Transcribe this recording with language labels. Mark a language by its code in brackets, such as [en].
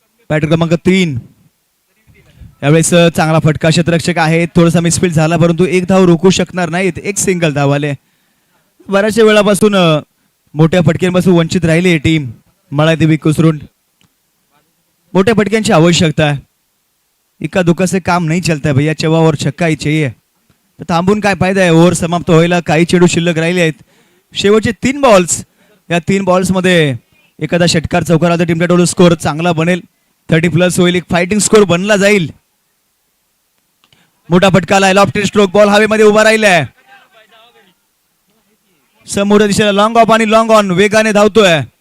[mr] Batter क्रमांक 3. यावेळेस चांगला फटका, क्षेत्ररक्षक आहे, थोडासा मिसफील्ड झाला, परंतु एक धाव रोखू शकणार नाहीत. एक सिंगल धावाले. बऱ्याचशा वेळापासून मोठ्या फटक्यांपासून वंचित राहिली ही टीम मळादेवी कोसरुंड. मोठ्या फटक्यांची आवश्यकता आहे. [hi] इका दुका से काम नहीं चलता है भैया, चवा और छक्का ही चाहिए. [mr] तर थांबून काय फायदा आहे, ओव्हर समाप्त व्हायला काही चेंडू शिल्लक राहिले आहेत. शेवटचे 3 बॉल्स, या 3 बॉल्स मध्ये एखादा षटकार चौकार आला तर टीमचा टोटल स्कोअर चांगला बनेल, 30+ होईल, एक फायटिंग स्कोअर बनला जाईल. मोठा फटका आलाय, लॉफ्टेड स्ट्रोक, बॉल हवेमध्ये उभा राहिलाय, समोर दिशेला लॉंग ऑफ आणि लॉंग ऑन वेगाने धावतोय.